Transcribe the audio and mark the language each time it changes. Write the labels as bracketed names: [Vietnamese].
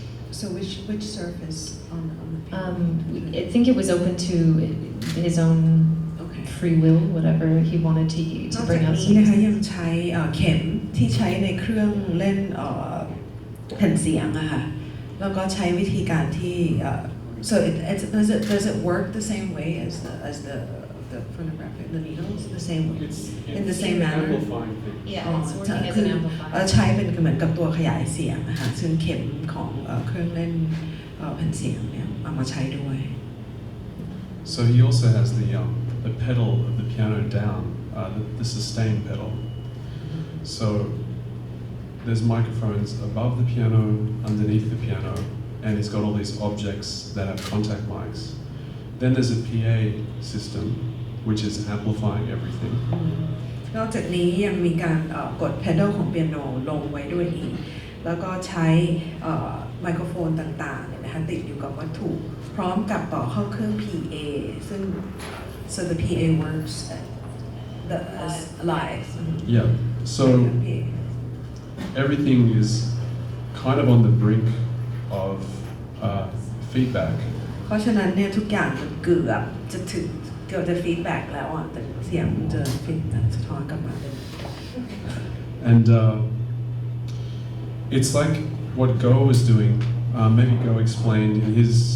[English] So which surface on the piano? I think it was open to his own free will, whatever he wanted to bring out. [Thai] นอกจากนี้นะคะยังใช้เข็มที่ใช้ในเครื่องเล่นแผ่นเสียงอะค่ะแล้วก็ใช้วิธีการที่ [English] so does it work the same way as the phonographic the needles the same in the same manner Amplifying thing. Yeah, it's working as an amplifier. [Thai] ใช้เป็นเหมือนกับตัวขยายเสียงนะคะซึ่งเข็มของเครื่องเล่นแผ่นเสียงเนี่ยเอามาใช้ด้วย [English] So he also has the pedal of the piano down, the sustain pedal. So there's microphones above the piano, underneath the piano, and he's got all these objects that have contact mics. Then there's a PA system, which is amplifying everything. [Thai] นอกจากนี้ยังมีการกด pedal ของเปียโนลงไว้ด้วยอีกแล้วก็ใช้ไมโครโฟนต่างๆเนี่ยนะคะติดอยู่กับวัตถุพร้อมกับต่อเข้าเครื่อง PA ซึ่ง [English] So the PA works as live. Yeah. So everything is kind of on the brink of feedback. [Thai] เพราะฉะนั้นเนี่ยทุกอย่างมันเกือบจะฟีดแบ็กแล้วอ่ะแต่เสียงมันจะฟีดสะท้อนกลับมาเลย [English] And it's like what Go was doing. Maybe Go explained in his.